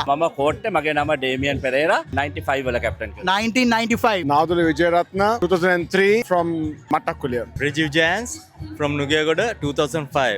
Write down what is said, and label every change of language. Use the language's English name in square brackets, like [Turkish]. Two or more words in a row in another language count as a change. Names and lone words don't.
[Sinhala] මම කෝට්ටේ මගේ නම ඩේමියන් පෙරේරා 95 වල කැප්ටන් කරා. 1995 [English] Nadula Vijayaratna 2003 from Mattakuliya. Rajiv Jans from Nugayagoda 2005.